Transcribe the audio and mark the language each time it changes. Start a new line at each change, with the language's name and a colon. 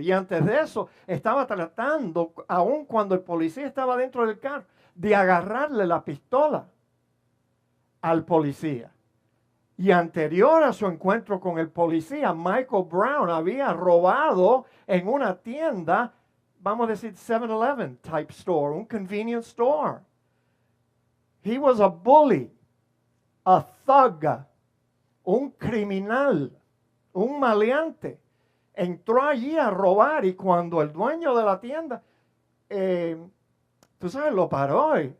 Spanish: Y antes de eso estaba tratando, aun cuando el policía estaba dentro del carro, de agarrarle la pistola al policía. Y anterior a su encuentro con el policía, Michael Brown había robado en una tienda, vamos a decir
English: 7-Eleven type store,
Spanish: un convenience store.
English: He was a bully, a thug,
Spanish: un criminal, un maleante. entró allí a robar y cuando el dueño de la tienda, tú sabes, lo paró.